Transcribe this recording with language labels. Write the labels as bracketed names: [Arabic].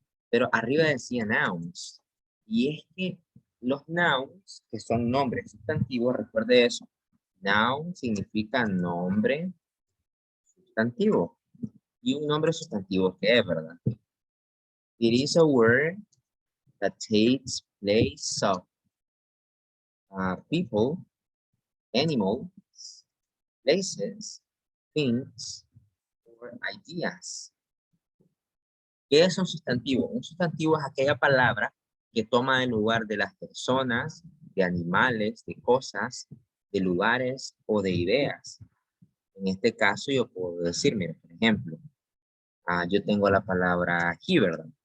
[Spanish] Pero arriba decía nouns. Y es que los nouns, que son nombres sustantivos, recuerde eso. Noun significa nombre sustantivo. Y un nombre sustantivo, ¿qué es, verdad? [English] It is a word that takes place of people, animals, places, things, or ideas. [Spanish] ¿Qué es un sustantivo? Un sustantivo es aquella palabra que toma el lugar de las personas, de animales, de cosas, de lugares o de ideas. En este caso yo puedo decir, mira, por ejemplo, yo tengo la palabra he, ¿verdad?